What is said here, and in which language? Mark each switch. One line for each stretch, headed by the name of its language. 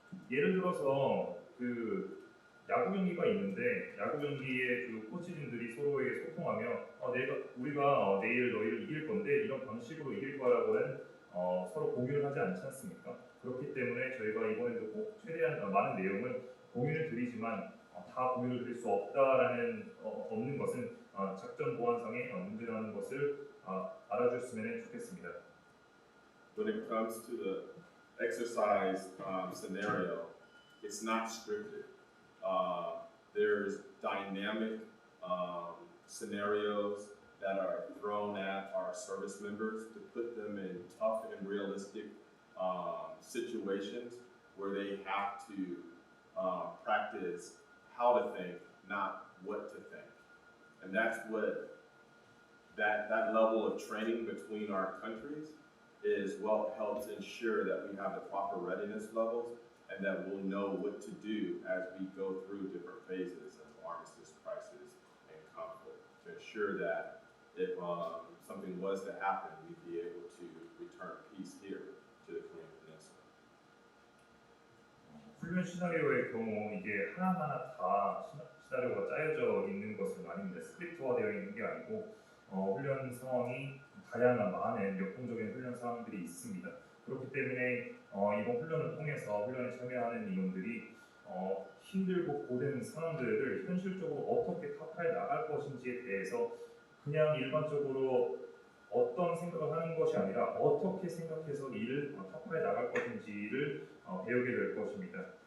Korean: 예를 들어서 그 야구 경기가 있는데 야구 경기에 그 코치진들이 서로에게 소통하며 우리가 내일 너희를 이길 건데 이런 방식으로 이길 거라고는 서로 공유를 하지 않지 않습니까? 그렇기 때문에 저희가 이번에도 꼭 최대한 많은 내용을 공유를 드리지만 다 공유를 드릴 수 없다라는 없는 것은 작전 보안상에 문제가 있는 것을 알아주셨으면 좋겠습니다.
English: When it comes to the exercise scenario, it's not scripted. There's dynamic scenarios that are thrown at our service members to put them in tough and realistic situations where they have to practice how to think, not what to think. And that's what that level of training between our countries is what helps ensure that we have the proper readiness levels and that we'll know what to do as we go through different phases of armistice, crisis, and conflict to ensure that if something was to happen, we'd be able to return peace here to the Korean Peninsula.
Korean: 훈련 시나리오의 경우 이게 하나하나 다 시나리오가 짜여져 있는 것은 아닙니다. 스크립트화되어 있는 게 아니고 훈련 상황이 다양한 많은 역동적인 훈련 상황들이 있습니다. 그렇기 때문에 이번 훈련을 통해서 훈련에 참여하는 인원들이 힘들고 고된 상황들을 현실적으로 어떻게 타파해 나갈 것인지에 대해서 그냥 일반적으로 어떤 생각을 하는 것이 아니라 어떻게 생각해서 이를 타파해 나갈 것인지를 배우게 될 것입니다.